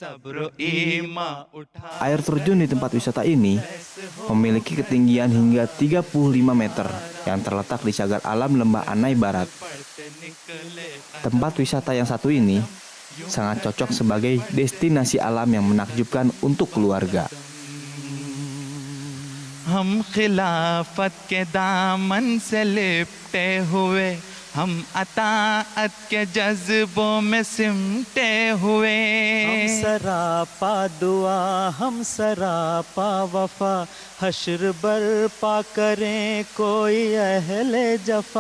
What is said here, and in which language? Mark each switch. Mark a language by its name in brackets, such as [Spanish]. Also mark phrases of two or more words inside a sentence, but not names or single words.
[Indonesian] Air terjun di tempat wisata ini memiliki ketinggian hingga 35 meter yang terletak di cagar alam Lembah Anai Barat. Tempat wisata yang satu ini sangat cocok sebagai destinasi alam yang menakjubkan untuk keluarga. [Urdu] ہم خلافت کے دامن سے لپٹے ہوئے ہم اطاعت کے جذبوں میں سمٹے ہوئے ہم سراپا دعا ہم سراپا وفا حشر برپا کریں کوئی اہل جفا